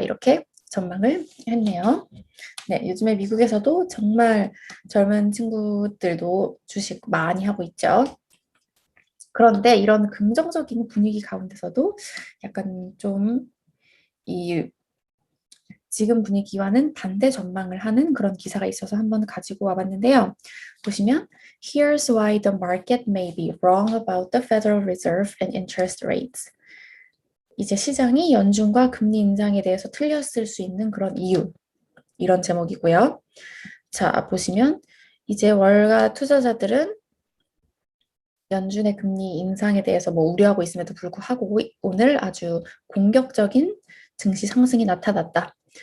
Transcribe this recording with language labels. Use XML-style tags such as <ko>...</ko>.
<ko>이렇게 전망을 했네요. 네, 요즘에 미국에서도 정말 젊은 친구들도 주식 많이 하고 있죠. 그런데 이런 긍정적인 분위기 가운데서도 약간 좀 이 지금 분위기와는 반대 전망을 하는 그런 기사가 있어서 한번 가지고 와봤는데요. 보시면</ko> <en>Here's why the market may be wrong about the Federal Reserve and interest rates.</en> <ko>이제 시장이 연준과 금리 인상에 대해서 틀렸을 수 있는 그런 이유, 이런 제목이고요. 자, 보시면 이제 월가 투자자들은 연준의 금리 인상에 대해서 뭐 우려하고 있음에도 불구하고 오늘 아주 공격적인 증시 상승이 나타났다.</ko>